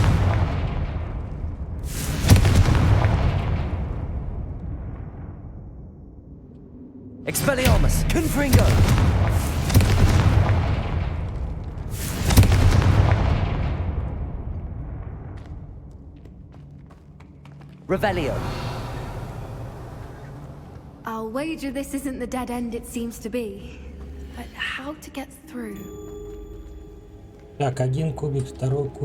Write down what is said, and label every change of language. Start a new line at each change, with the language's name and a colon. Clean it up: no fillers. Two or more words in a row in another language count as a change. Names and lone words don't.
English: Expelliarmus. Confringo. Revelio. I'll wager this isn't the dead end it seems to be. But how to get through?
Russian: Так, один кубик, второй кубик.